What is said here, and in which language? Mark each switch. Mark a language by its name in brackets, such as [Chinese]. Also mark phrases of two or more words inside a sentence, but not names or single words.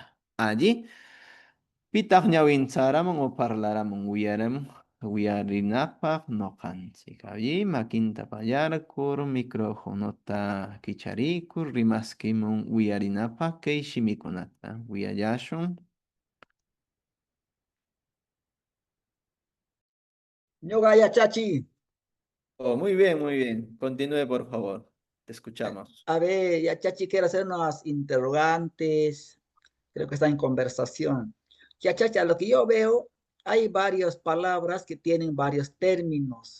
[Quechua] Allí, pitaq ñawincharaman o parlaraman wiyaram wiyarinapaq noqanchik. Allí makinta pallarkur, micrófonota kicharikur, rimaskimun wiyarinapaq kay shimikunata wiyallashun. Ñuqa yachachi. [Spanish] Oh, muy bien, muy bien. Continúe, por favor. Te escuchamos. A ver, yachachi, quiero hacer unas interrogantes. Creo que está en conversación. Yachachi, a lo que yo veo, hay varias palabras que tienen varios términos.